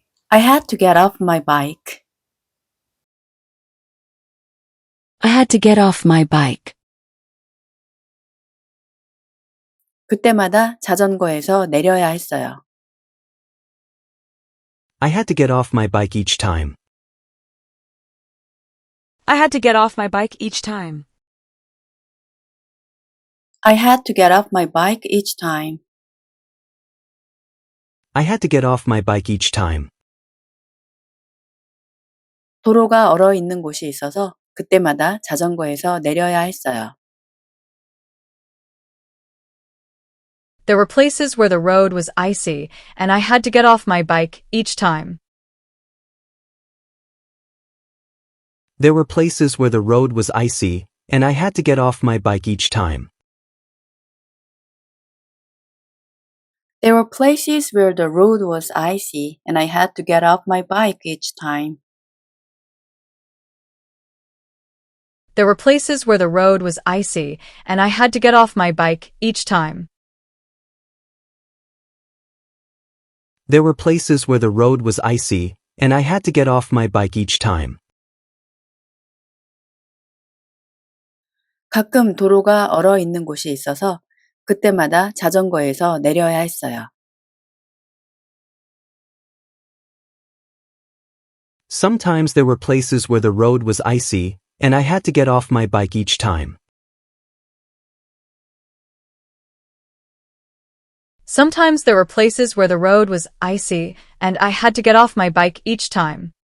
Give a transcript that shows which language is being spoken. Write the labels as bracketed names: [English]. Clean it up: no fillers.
[English] I had to get off my bike. I had to get off my bike. [Korean] 그때마다 자전거에서 내려야 했어요. [English] I had to get off my bike each time. I had to get off my bike each time. I had to get off my bike each time. I had to get off my bike each time. [Korean] 도로가 얼어 있는 곳이 있어서 그때마다 자전거에서 내려야 했어요. [English] There were places where the road was icy, and I had to get off my bike each time. There were places where the road was icy, and I had to get off my bike each time. There were places where the road was icy and I had to get off my bike each time. There were places where the road was icy, and I had to get off my bike each time. There were places where the road was icy, and I had to get off my bike each time. [Korean] 가끔 도로가 얼어 있는 곳이 있어서 그때마다 자전거에서 내려야 했어요. [English] Sometimes there were places where the road was icy, and I had to get off my bike each time. Sometimes there were places where the road was icy, and I had to get off my bike each time.